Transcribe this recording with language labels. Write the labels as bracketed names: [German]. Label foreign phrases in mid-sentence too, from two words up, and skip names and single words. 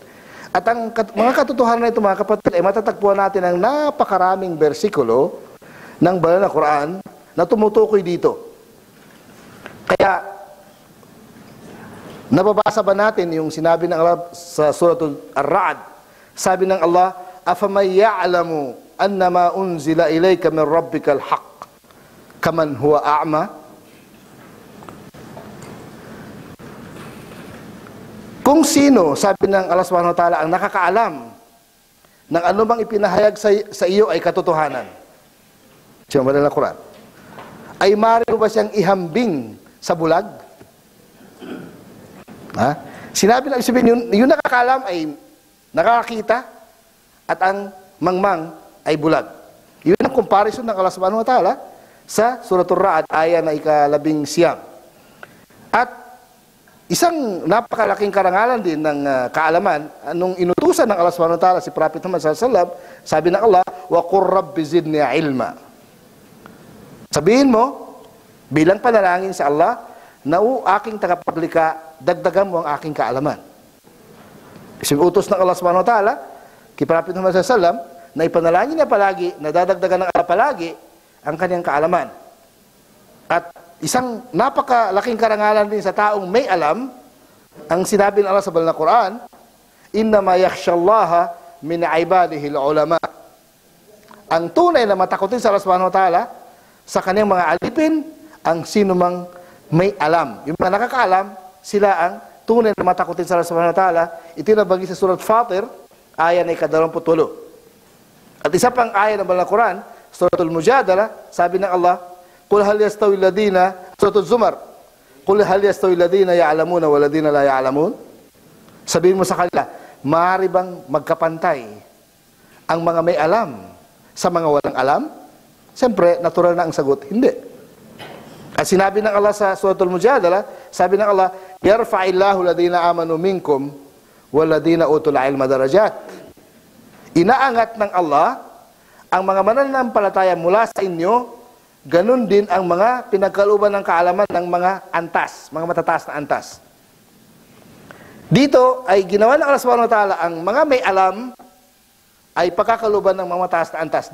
[Filipino] At ang mga katotohanan na ito, mga kapatid, ay matatagpuan natin ang napakaraming bersikulo ng banal na Quran na tumutukoy dito. Kaya, nababasa ba natin yung sinabi ng Allah sa suratul Ar-Ra'd? Sabi ng Allah, [Arabic] "أفمن يعلم أنما أنزل إليك من ربك الحق كمن هو أعمى?" [Filipino] Kung sino, sabi ng Allah [Arabic] سبحانه وتعالى, [Filipino] ang nakakaalam ng anumang ipinahayag sa iyo ay katotohanan. Siya ang banal na Quran. Ay maaari ba siyang ihambing sa bulag? Ha? Sinabi na, sabihin, yung nakakaalam ay nakakita at ang mangmang ay bulag. Yun ang comparison ng Allah [Arabic] سبحانه وتعالى [Filipino] sa Suratul Ra'd, aya na ika-11. At isang napakalaking karangalan din ng kaalaman, nung inutusan ng Allah [Arabic] سبحانه وتعالى [Filipino] si Prophet Muhammad [Arabic] صلى الله عليه وسلم, [Filipino] sabi ng Allah, [Arabic] "وقل رب زدني علما." [Filipino] Sabihin mo, bilang panalangin sa Allah, na aking tagapaglikha, dagdagan mo ang aking kaalaman. Isang utos ng Allah [Arabic] سبحانه وتعالى [Filipino] kay Prophet Muhammad [Arabic] صلى الله عليه وسلم, [Filipino] na ipanalangin niya palagi, na dadagdagan ng Allah palagi ang kanyang kaalaman. At isang napakalaking karangalan din sa taong may alam, ang sinabi ng Allah sa banal na Quran, [Arabic] "إنما يخشى الله من عباده العلماء." [Filipino] Ang tunay na matakotin sa Allah [Arabic] سبحانه وتعالى [Filipino] sa kanyang mga alipin, ang sinumang may alam. Yung mga nakakaalam, sila ang tunay na matakotin sa Allah [Arabic] سبحانه وتعالى. [Filipino] Itinabagi sa surat Fatir, aya na ika-28. At isa pang aya ng banal na Quran, suratul Mujadala, sabi ng Allah, [Arabic] "قل هل يستوي الذين," suratul Zumar, "قل هل يستوي الذين يعلمون والذين لا يعلمون?" [Filipino] Sabihin mo sa kanila, maaari bang magkapantay ang mga may alam sa mga walang alam? Siyempre, natural na ang sagot, hindi. At sinabi ng Allah sa suratul Mujadala, sabi ng Allah, [Arabic] "يرفع الله الذين آمنوا منكم والذين أوتوا العلم درجات." [Filipino] Inaangat ng Allah ang mga mananampalataya mula sa inyo, ganun din ang mga pinagkalooban ng kaalaman ng mga antas, mga matataas na antas. Dito ay ginawa ng Allah [Arabic] سبحانه وتعالى [Filipino] ang mga may alam ay pagkakalooban ng mga mataas na antas.